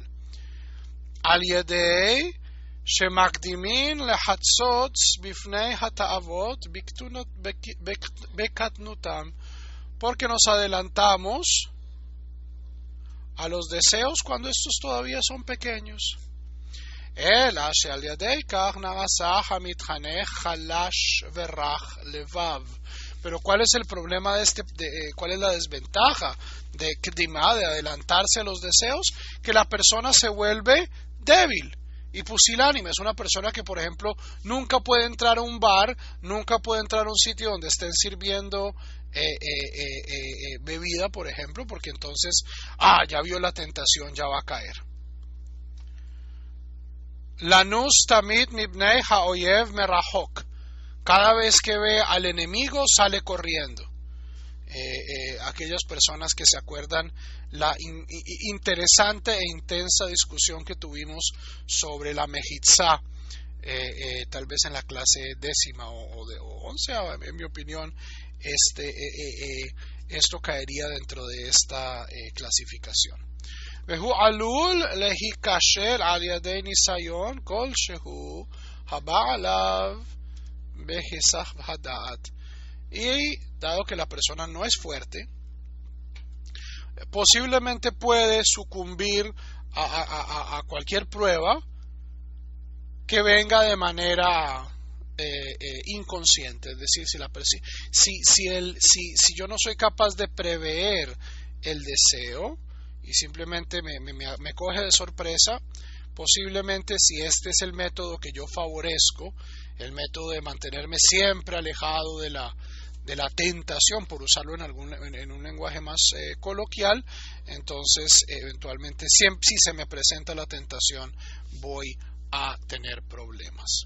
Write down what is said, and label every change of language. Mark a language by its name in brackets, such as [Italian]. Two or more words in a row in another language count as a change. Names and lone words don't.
[Hebrew] על ידי שמקדימין לחצוץ בפני התאוות בקטנותם, [Spanish] porque nos adelantamos a los deseos cuando estos todavía son pequeños. [Hebrew] אלא שעל ידי כך נעשה המתחנך חלש ורך לבב. [Spanish] Pero ¿cuál es el problema cuál es la desventaja de Kdima, de adelantarse a los deseos? Que la persona se vuelve débil y pusilánime. Es una persona que, por ejemplo, nunca puede entrar a un bar, nunca puede entrar a un sitio donde estén sirviendo bebida, por ejemplo, porque entonces, ya vio la tentación, ya va a caer. [Hebrew] לנוס תמיד מפני האויב מרחוק. [Spanish] Cada vez que ve al enemigo sale corriendo. Aquellas personas que se acuerdan la interesante e intensa discusión que tuvimos sobre la mejitzá, tal vez en la clase 10ª o 11ª, en mi opinión, esto caería dentro de esta clasificación. [Hebrew] והוא עלול להיקשר על ידי ניסיון כלשהו הבא עליו בהיסח הדעת. [Spanish] Y dado que la persona no es fuerte, posiblemente puede sucumbir a cualquier prueba que venga de manera inconsciente. Es decir, si yo no soy capaz de prever el deseo y simplemente me coge de sorpresa, posiblemente si este es el método que yo favorezco, el método de mantenerme siempre alejado de la tentación, por usarlo en un lenguaje más coloquial, entonces eventualmente si se me presenta la tentación voy a tener problemas.